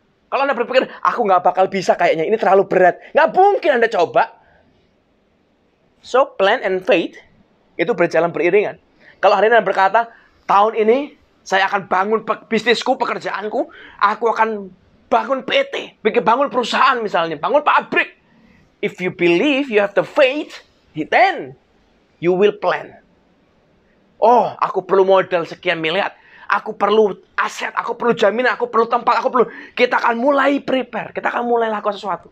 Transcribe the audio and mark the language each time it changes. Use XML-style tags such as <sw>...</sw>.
<id>Kalau Anda berpikir, aku nggak bakal bisa kayaknya, ini terlalu berat. Nggak mungkin Anda coba.</id> <en>So, plan and faith</en> <id>itu berjalan beriringan. Kalau hari ini Anda berkata, tahun ini saya akan bangun bisnisku, pekerjaanku. Aku akan bangun PT, bangun perusahaan misalnya, bangun pabrik.</id> <en>If you believe, you have the faith, then you will plan.</en> <id>Oh, aku perlu modal sekian miliar. Aku perlu aset, aku perlu jaminan, aku perlu tempat, aku perlu. Kita akan mulai prepare, kita akan mulai lakukan sesuatu.</id>